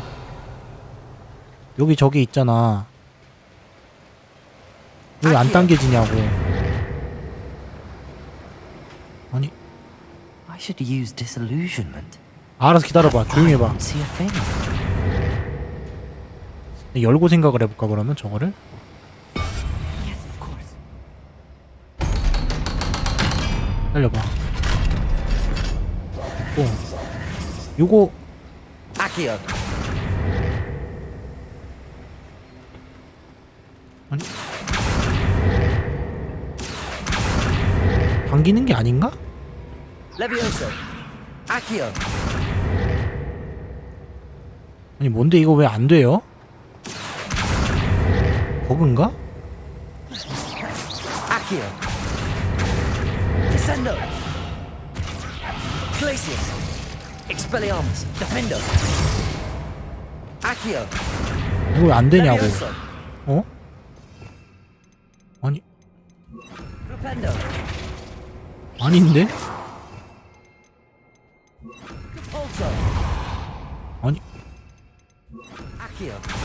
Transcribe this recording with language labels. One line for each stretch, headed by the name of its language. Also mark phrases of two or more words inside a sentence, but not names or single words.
Korean: 여기 저기 있잖아. 왜 안 당겨지냐고. 아니
English: I should use disillusionment.
Korean: 알아서 기다려봐. 조용히 해봐.
English: I don't see a thing.
Korean: 열고 생각을 해볼까 그러면 저거를?
English: Yes, of course.
Korean: 살려봐. 요거
English: Accio.
Korean: 아니 당기는 게 아닌가?
English: Levioso. Accio.
Korean: 아니 뭔데 이거 왜 안 돼요? 버그인가?
English: Accio. Descendo. Glacius. Expelliarmus. Defendo. Accio.
Korean: 이거 왜 안 되냐고.
English: Levioso.
Korean: 어? 아니
English: Flipendo.
Korean: 아닌데?
English: Pulso.
Korean: 아니
English: Accio.